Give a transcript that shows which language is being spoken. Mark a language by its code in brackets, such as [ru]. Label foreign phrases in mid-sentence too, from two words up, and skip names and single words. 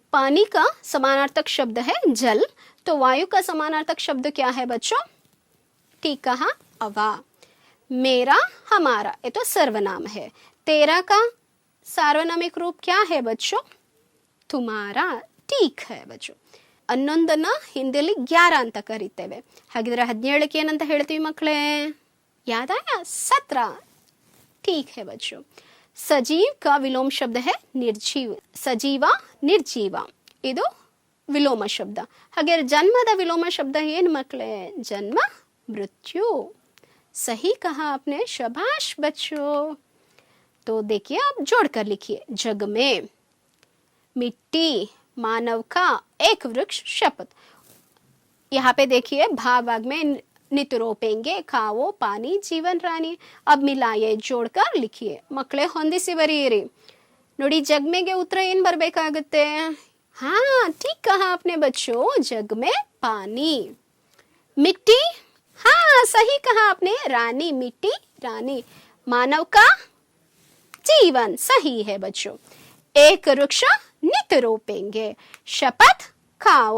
[hi] पानी का समानार्थक शब्द है जल। तो वायु का समानार्थक शब्द क्या है बच्चों? ठीक कहा, अवा। मेरा, हमारा, ये तो सर्वनाम है। तेरा का सार्वनामिक रूप क्या है बच्चों? तुम्हारा। ठीक है बच्चो। [kn] ಅನ್ನೊಂದನ್ನ ಹಿಂದಿಯಲ್ಲಿ 11 ಅಂತ ಕರೀತೇವೆ। ಹಾಗಿದ್ರೆ 17ಕ್ಕೆ ಏನಂತ ಹೇಳ್ತೀವಿ ಮಕ್ಕಳೇ? [hi] याद आया? 17। ठीक है बच्चों। सजीव का विलोम शब्द है निर्जीव। सजीवा, निर्जीवा, [kn] ಇದು ವಿಲೋಮ ಶಬ್ದ। ಹಾಗೆ ಜನ್ಮದ ವಿಲೋಮ ಶಬ್ದ ಏನು ಮಕ್ಕಳೇ? [hi] जन्म, मृत्यु। सही कहा आपने, शाबाश बच्चों। तो देखिए, आप जोड़कर लिखिए। जग में, मिट्टी, मानव का, एक वृक्ष, शपथ। यहाँ पे देखिए भावाग में नित रोपेंगे, खाओ, पानी, जीवन रानी। अब मिलाइए, जोड़कर लिखिए। [kn] ಮಕ್ಕಳೇ ಹೊಂದಿಸಿ ಬರೆಯಿರಿ। ನೋಡಿ, ಜಗ್ಮೆಗೆ ಉತ್ತರ ಏನು ಬರಬೇಕಾಗುತ್ತೆ? [hi] हाँ, ठीक कहा आपने बच्चों, जग में पानी। मिट्टी, हाँ सही कहा आपने, रानी, मिट्टी रानी। मानव का जीवन, सही है बच्चों। एक वृक्ष नित रोपेंगे, शपथ खाओ।